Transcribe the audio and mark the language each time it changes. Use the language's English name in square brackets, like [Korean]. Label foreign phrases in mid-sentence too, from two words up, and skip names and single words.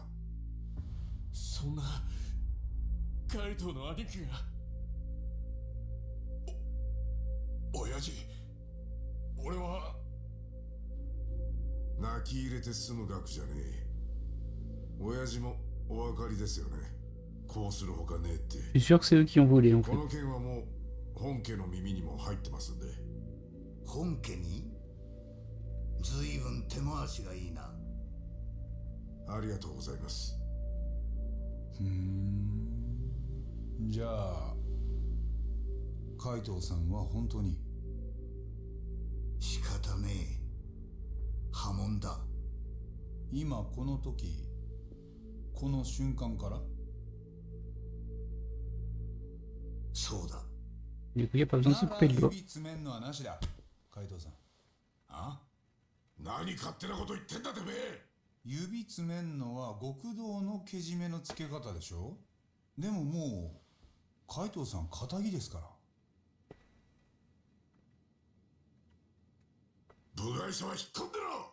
[Japanese] そんな海藤の兄貴が。親父、俺は。泣き入れて済む額じゃねえ。親父もお分かりですよね。こうするほかねえって。 [French] Je suis sûr que c'est eux qui ont volé en [Japanese] こ [French] fait. [Japanese] の件はもう本家の耳にも入ってますんで。本家にずいぶん手回しがいいな。ありがとうございます。じゃあ海藤さんは本当に。仕方ねえ。破門だ。今この時、この瞬間から。そうだ。 [French] Du coup, il n'y a pas besoin de se couper le doigt. [Japanese] 指詰めんのはなしだ海藤さん。あ？何勝手なこと言ってんだてめえ。指詰めんのは極道のけじめのつけ方でしょ。でももう海藤さん仇ですから。部外者は引っ込んでろ。